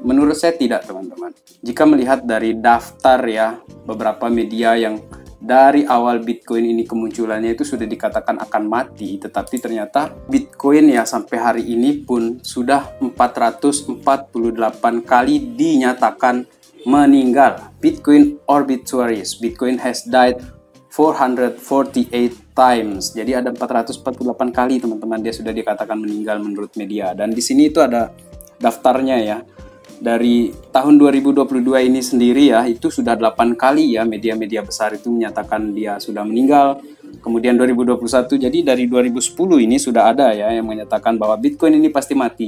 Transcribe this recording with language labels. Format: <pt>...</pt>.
<id>Menurut saya tidak teman-teman. Jika melihat dari daftar ya beberapa media yang dari awal Bitcoin ini kemunculannya itu sudah dikatakan akan mati, tetapi ternyata Bitcoin ya sampai hari ini pun sudah 448 kali dinyatakan meninggal.</id> <en>Bitcoin obituaries, Bitcoin has died 448 times.</en> <id>Jadi ada 448 kali teman-teman dia sudah dikatakan meninggal menurut media. Dan di sini itu ada daftarnya ya. Dari tahun 2022 ini sendiri ya, itu sudah 8 kali ya media-media besar itu menyatakan dia sudah meninggal. Kemudian 2021, jadi dari 2010 ini sudah ada ya yang menyatakan bahwa Bitcoin ini pasti mati.</id>